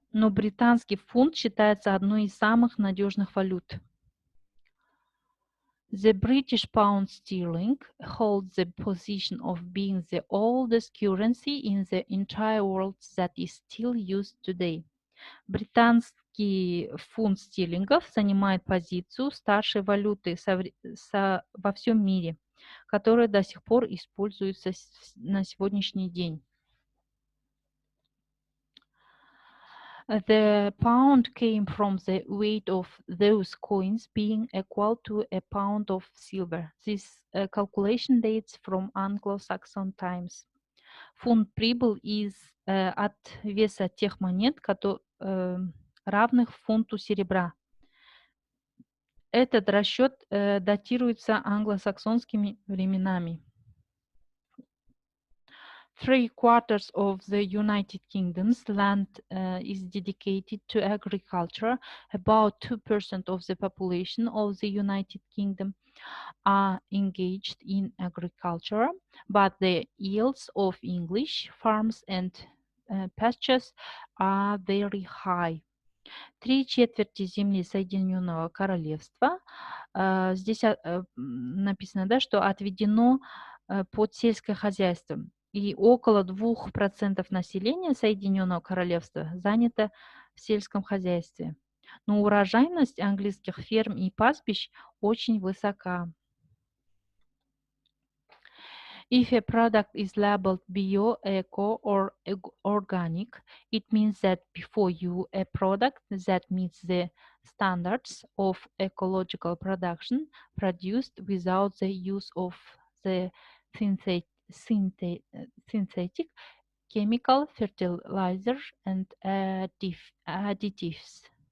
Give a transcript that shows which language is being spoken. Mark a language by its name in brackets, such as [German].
[Russian] Но британский фунт считается одной из самых надежных валют. [English] The British pound sterling holds the position of being the oldest currency in the entire world that is still used today. [Russian] Британский фунт стерлингов занимает позицию старшей валюты во всем мире, которая до сих пор используется на сегодняшний день. [English] The pound came from the weight of those coins being equal to a pound of silver. This calculation dates from Anglo-Saxon times. [Russian] Фунт прибыл от веса тех монет, равных фунту серебра. Этот расчет датируется англосаксонскими временами. [English] 3/4 of the United Kingdom's land is dedicated to agriculture. About 2% of the population of the United Kingdom are engaged in agriculture, but the yields of English farms and pastures are very high. [Russian] 3/4 земли Соединенного Королевства. Здесь написано, да, что отведено под сельское хозяйство. И около 2% населения Соединенного Королевства занято в сельском хозяйстве. Но урожайность английских ферм и пастбищ очень высока. [English] If a product is labeled bio, eco, or organic, it means that before you a product that meets the standards of ecological production produced without the use of the synthetic chemical fertilizer and additives.